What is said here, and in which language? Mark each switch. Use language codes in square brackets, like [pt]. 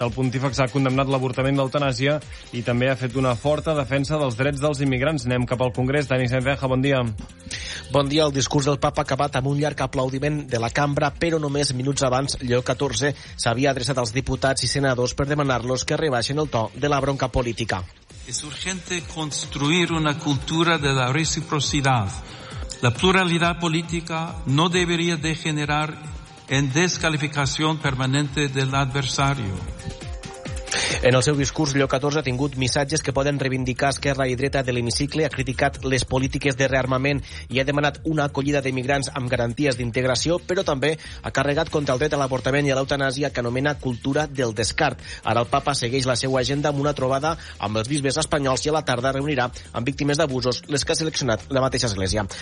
[ca] El pontífex ha condemnat l'avortament d'eutanàsia i també ha fet una forta defensa dels drets dels immigrants. Anem cap al Congrés. Dani Sanzeja, bon dia. Bon dia. El discurs del papa ha acabat amb un llarg aplaudiment de la cambra, però només minuts abans Lleó XIV s'havia adreçat als diputats i senadors per demanar-los que rebaixin el to de la bronca política. [es] Es urgente construir una cultura de la reciprocidad. La pluralidad política no debería degenerar en descalificación permanente del adversario. [ca] En el seu discurs, Lleó XIV ha tingut missatges que poden reivindicar Esquerra i Dreta de l'hemicicle, ha criticat les polítiques de rearmament i ha demanat una acollida d'immigrants amb garanties d'integració, però també ha carregat contra el dret a l'avortament i a l'eutanàsia, que anomena cultura del descart. Ara el papa segueix la seva agenda amb una trobada amb els bisbes espanyols i a la tarda reunirà amb víctimes d'abusos les que ha seleccionat la mateixa església.